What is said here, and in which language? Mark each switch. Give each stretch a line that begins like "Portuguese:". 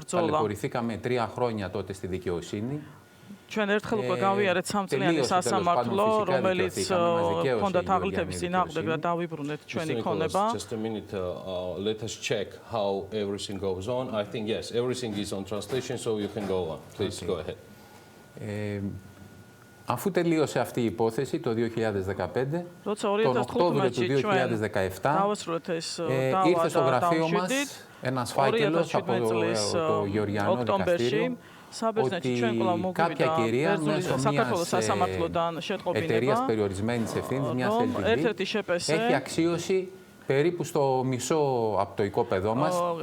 Greek: Ταλαιπωρηθήκαμε 3 χρόνια τότε στη δικαιοσύνη.
Georgian: ჩვენ ერთხელ უკვე გავიარეთ 3 წლიანი სასამართლო, რომელიც ჰქონდა თაღლითების წინააღმდეგ და დავიბრუნეთ ჩვენი ქონება.
English: Just a minute, let us check how everything goes on. I think yes, everything is on translation, so you can go on. Please go ahead.
Greek: Αφού τελείωσε αυτή η υπόθεση το 2015, τον Οκτώβριο του 2017, ήρθε στο γραφείο μας ένας φάκελος από το Γεωργιανό Δικαστήριο ότι κάποια κυρία μέσω μιας εταιρείας περιορισμένης ευθύνης, μιας LTV, έχει αξίωση περίπου στο μισό από το οικόπεδό μας.